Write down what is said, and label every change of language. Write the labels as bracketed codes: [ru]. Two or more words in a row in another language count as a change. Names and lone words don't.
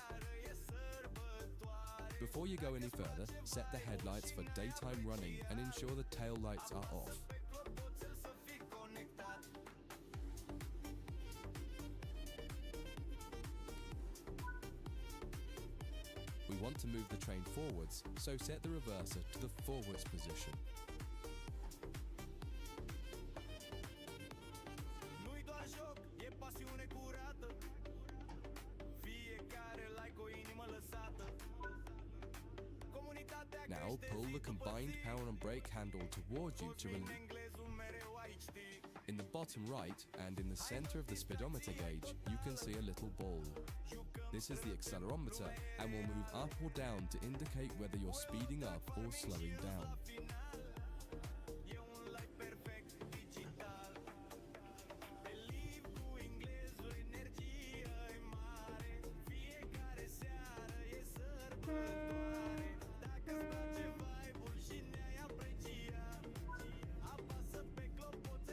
[en] Before you go any further, set the headlights for daytime running and ensure the tail lights are off. We want to move the train forwards, so set the reverser to the forwards position. [ro] Nu-i doar joc, e pasiune curată. Fiecare like o inimă lăsată. Comunitatea [en] Now pull the combined power and brake handle towards you to release. [ro] englezul mereu ai ști. [en] In the bottom right and in the center of the speedometer gauge, you can see a little ball. This is the accelerometer and will move up or down to indicate whether you're speeding up or slowing down. [ro] E un live perfect, digital. Pe live cu englezul, energia e mare. Fiecare seară e sărbătoare. Dacă-ți place vibe-ul și ne-ai apreciat, apasă pe clopoțel.